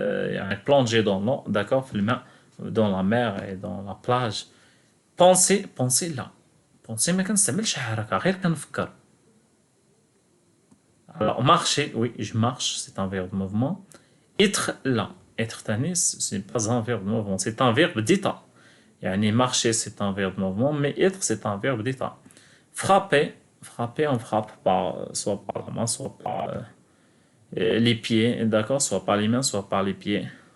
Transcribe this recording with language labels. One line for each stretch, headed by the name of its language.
French: يعني plonger dans l'eau, d'accord? dans la mer et dans la plage. Penser, penser لا.
Arabic: penser ما كنستعملش حركة, غير كنفكر.
French: Alors, marcher, oui, je marche, c'est un verbe de mouvement. Être là, être تاني, ce n'est pas un verbe de mouvement, c'est un verbe d'état. يعني marcher, c'est un verbe de mouvement, mais être, c'est un verbe d'état. Frapper, frapper, on frappe soit par la main, soit par les pieds, d'accord, soit par les mains, soit par les pieds.